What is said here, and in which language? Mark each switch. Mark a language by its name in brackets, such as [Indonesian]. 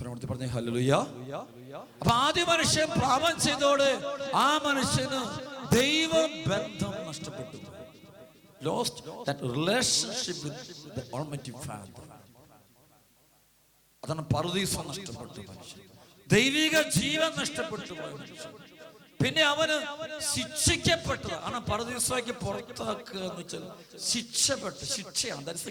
[Malayalam] പറഞ്ഞ ഹല്ലേലൂയ. അപ്പൊ ആദ്യ മനുഷ്യൻ പാപം ചെയ്തോടെ ആ മനുഷ്യന് ദൈവബന്ധം നഷ്ടപ്പെട്ടു. [English] Lost that relationship with the Almighty Father. [Malayalam] അതാണ് പറുദീസ നഷ്ടപ്പെട്ടു മനുഷ്യൻ, ദൈവിക ജീവൻ നഷ്ടപ്പെട്ടു പോയ മനുഷ്യൻ. പിന്നെ അവന് ശിക്ഷിക്കപ്പെട്ടത് ആണ്. പറുദീസയ്ക്ക് പുറത്താക്കുക എന്ന് വെച്ചാൽ ശിക്ഷയാണ്.